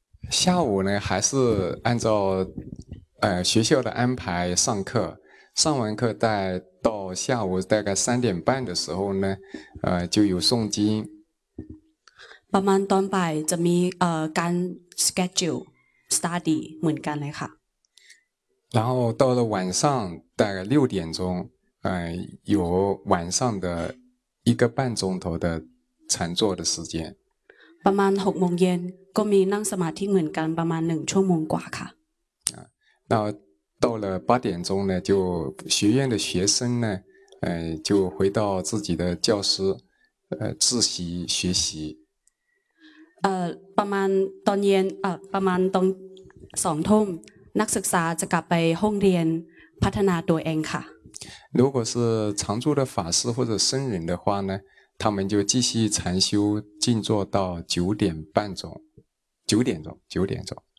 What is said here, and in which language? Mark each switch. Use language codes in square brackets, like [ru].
[zh] 下午呢还是按照学校的安排上课上完课再到下午大概三点半的时候呢就有诵经 [th] ประมาณตอนบ่ายจะมีการ [en] schedule study [th] เหมือนกันเลยค่ะ [zh] 然后到了晚上大概六点钟有晚上的一个半钟头的禅坐的时间 [th] ประมาณ6โมงเย็นก็มีนั่งสมาธิเหมือนกันประมาณ1ชั่วโมงกว่าค่ะ [zh] 那到了8点钟呢就学院的学生呢就回到自己的教室自习学习 [th] ประมาณตอนเย็นประมาณตอน2ทุ่มนักศึกษาจะกลับไปห้องเรียนพัฒนาตัวเองค่ะ [zh] 如果是常住的法师或者僧人的话呢他们就继续禅修静坐到九点半钟九点钟九点钟